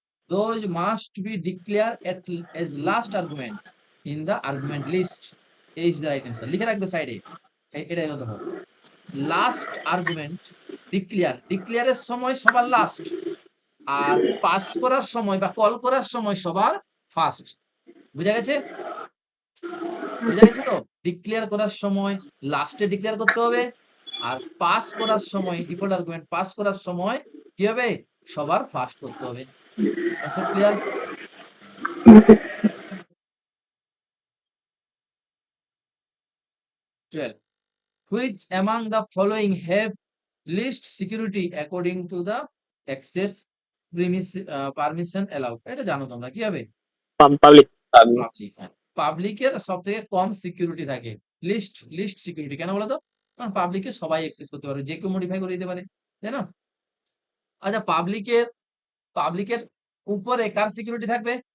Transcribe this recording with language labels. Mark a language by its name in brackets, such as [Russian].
[English] Those must be declared as last argument in the argument list. Is the right answer. [Bangla] লিখে রাখবে সাইডে, এটাই কথা হবে। লাস্ট আর্গুমেন্ট ডিক্লেয়ারের সময় সবার লাস্ট, আর পাস করার সময় বা কল করার সময় সবার ফার্স্ট। বুঝা গেছে? বুঝা গেছে তো? ডিক্লেয়ার করার সময় লাস্টে ডিক্লেয়ার করতে হবে, আর পাস করার সময় ডিফল্ট আর্গুমেন্ট পাস করার সময় কি হবে, সবার ফার্স্ট করতে হবে। Concept clear? [English] 12. Which among the following have least security according to the access permission allowed? [Bangla] এটা জানো তোমরা, কি হবে? [English] Public. [Bangla] পাবলিক। হ্যাঁ, পাবলিকের সব থেকে কম সিকিউরিটি থাকে, লিস্ট সিকিউরিটি। কেন বলো তো? কারণ পাবলিকে সবাই অ্যাক্সেস করতে পারে, যে কেউ মডিফাই করে দিতে পারে, তাই না? আচ্ছা, পাবলিকের উপরে কার সিকিউরিটি থাকবে?